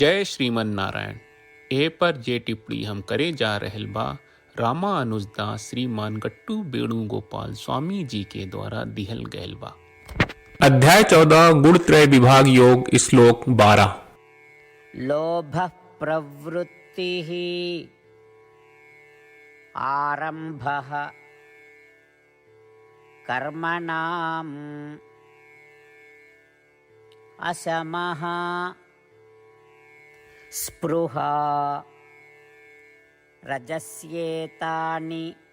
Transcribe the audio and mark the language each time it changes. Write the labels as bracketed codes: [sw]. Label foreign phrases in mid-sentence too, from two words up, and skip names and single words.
[bho] जय श्रीमन नारायण। ए पर जे टिप्पणी हम करे जा रहल बा रामानुजदास श्रीमान गट्टू वेणुगोपाल स्वामी जी के द्वारा दिहल गयल बा। अध्याय 14 गुणत्रय विभाग योग श्लोक 12। [sa] लोभ प्रवृत्तिः आरंभः कर्मणाम् असमः स्पृहा रजस्येतानि